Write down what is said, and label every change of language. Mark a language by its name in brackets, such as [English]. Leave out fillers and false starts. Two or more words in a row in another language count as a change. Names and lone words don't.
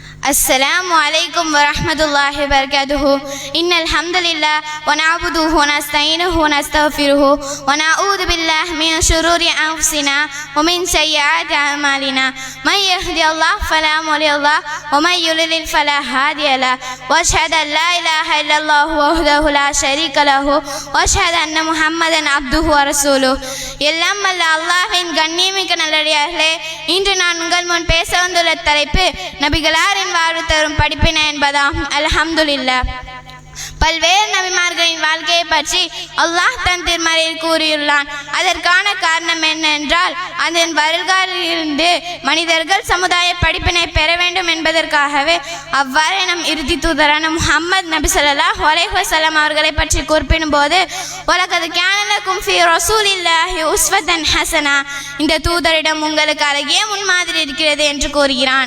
[Arabic] السلام عليكم ورحمة الله وبركاته إن الحمد لله ونعبده ونستعينه ونستغفره ونعوذ بالله من شرور أنفسنا ومن سيئات أعمالنا من يهدي الله فلا مضل له ومن يضلل فلا هادي له وأشهد أن لا إله إلا الله وحده لا شريك له وأشهد أن محمدا عبده ورسوله [Tamil] எல்லாம் வல்ல அல்லாஹ்வின் கண்ணியமிக்க நல்லடியார்களே, இன்று நான் உங்கள் முன் பேச வந்துள்ள தலைப்பு நபிகளாரின் வாழ்வு தரும் படிப்பினை என்பதாகும். அல்ஹம்துலில்லாஹ். பல்வேறு நபிமார்களின் வாழ்க்கையை பற்றி அல்லாஹ் தன் திருமறையில் கூறியுள்ளான். அதற்கான காரணம் என்னென்றால், அதன் வருகாலிலிருந்து மனிதர்கள் சமுதாய படிப்பினை பெற வேண்டும் என்பதற்காகவே அவ்வாறு நம் இறுதி தூதரான முஹம்மது நபி [Arabic] صلى الله عليه وسلم [Tamil] அவர்களை பற்றி குறிப்பிடும் போது, [Arabic] ولقد كان لكم في رسول الله أسوة حسنة, [Tamil] இந்த தூதரிடம் உங்களுக்கு அழகிய முன்மாதிரி இருக்கிறது என்று கூறுகிறான்.